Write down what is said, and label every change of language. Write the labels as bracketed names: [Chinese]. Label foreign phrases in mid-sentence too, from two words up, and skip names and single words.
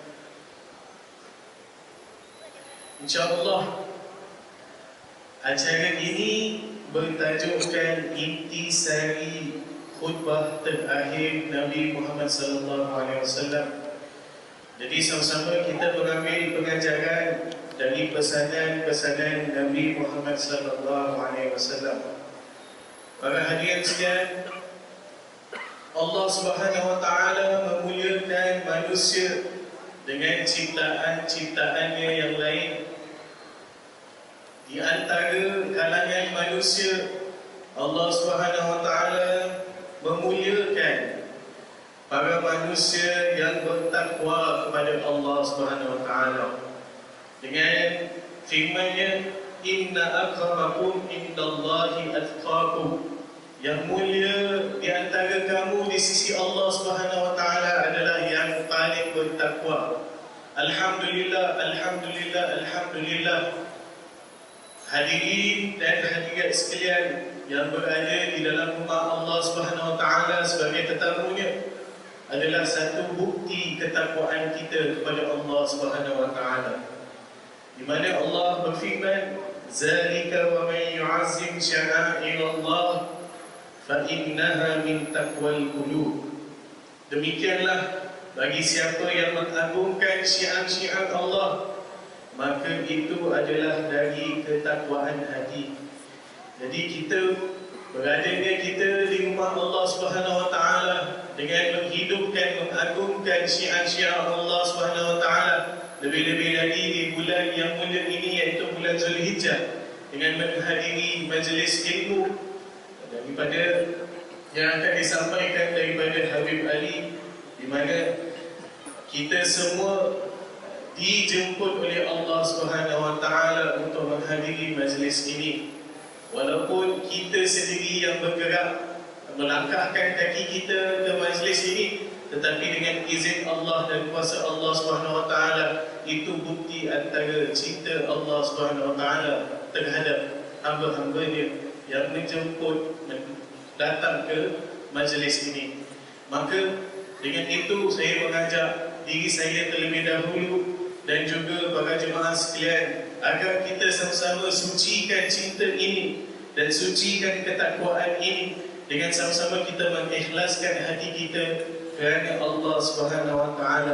[Malay] InsyaAllah acara ini bertajukkan intisari khutbah terakhir Nabi Muhammad [Arabic] صلى الله عليه وسلم. [Malay] Jadi sama-sama kita mengambil pengajaran dari pesanan-pesanan Nabi Muhammad [Arabic] صلى الله عليه وسلم. [Malay] Para hadirin sekalian, Allah [Arabic] سبحانه وتعالى [Malay] memuliakan manusia dengan ciptaan-ciptaannya yang lain. Di antara kalangan manusia, Allah [Arabic] سبحانه وتعالى [Malay] memuliakan para manusia yang bertakwa kepada Allah [Arabic] سبحانه وتعالى [Malay] dengan firman-Nya, [Arabic] إن أكرمكم عند الله أتقاكم. [Malay] Yang mulia di antara kamu di sisi Allah [Arabic] سبحانه وتعالى [Malay] adalah yang paling bertakwa. [Arabic] الحمد لله، الحمد لله، الحمد لله. [Malay] Hadirin dan hadirat sekalian yang berada di dalam rumah Allah [Arabic] سبحانه وتعالى [Malay] sebagai tetamunya adalah satu bukti ketakwaan kita kepada Allah [Arabic] سبحانه وتعالى. [Malay] Di mana Allah berfirman, [Arabic] "ذلك ومن يعظم شعائر الله فَإِنَّهَا مِنْ تَقْوَى الْقُلُوبِ." [Malay] Demikianlah bagi siapa yang mengagungkan syiar-syiar Allah, maka itu adalah dari ketakwaan hati. Jadi kita beradanya kita di rumah Allah [Arabic] سبحانه وتعالى [Malay] dengan menghidupkan, mengagungkan syiar-syiar Allah [Arabic] سبحانه وتعالى, [Malay] lebih-lebih lagi di bulan yang mulia ini iaitu bulan Zulhijjah, dengan menghadiri majlis ilmu daripada yang akan disampaikan daripada Habib Ali, di mana kita semua dijemput oleh Allah Subhanahu Wa Taala untuk menghadiri majlis ini. Walaupun kita sendiri yang bergerak melangkahkan kaki kita ke majlis ini, tetapi dengan izin Allah dan kuasa Allah [Arabic] سبحانه وتعالى, [Malay] itu bukti antara cinta Allah [Arabic] سبحانه وتعالى [Malay] terhadap hamba-hambanya yang menjemput datang ke majlis ini. Maka dengan itu saya mengajak diri saya terlebih dahulu dan juga para jemaah sekalian agar kita sama-sama sucikan cinta ini dan sucikan ketakwaan ini dengan sama-sama kita mengikhlaskan hati kita kerana Allah [Arabic] سبحانه وتعالى.